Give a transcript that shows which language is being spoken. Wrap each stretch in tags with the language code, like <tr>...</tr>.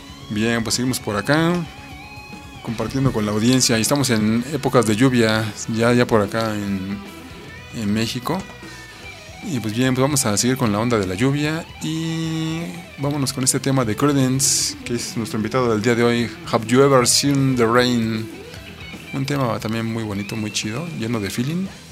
<es>Bien, pues seguimos por acá compartiendo con la audiencia y estamos en épocas de lluvia ya por acá en México. Y pues bien, pues vamos a seguir con la onda de la lluvia y vámonos con este tema de Creedence, que es nuestro invitado del día de hoy.</es> <en>Have you ever seen the rain?</en> <es>Un tema también muy bonito, muy chido, lleno de feeling.</es>